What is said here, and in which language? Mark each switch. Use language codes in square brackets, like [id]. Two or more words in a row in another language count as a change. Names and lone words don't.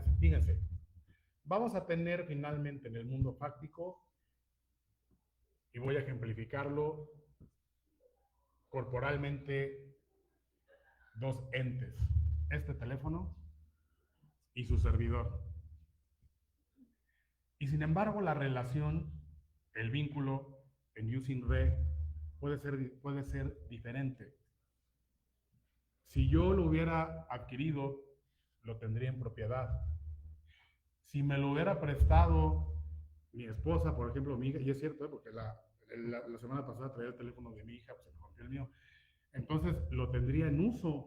[es] Fíjense, vamos a tener finalmente en el mundo fáctico, y voy a ejemplificarlo corporalmente, dos entes: este teléfono y su servidor. Y sin embargo, la relación, el vínculo en [la] jus in re [es] puede ser diferente. Si yo lo hubiera adquirido, lo tendría en propiedad. Si me lo hubiera prestado mi esposa, por ejemplo, mi hija, y es cierto, porque la semana pasada traía el teléfono de mi hija, pues se me rompió el mío, entonces lo tendría en uso.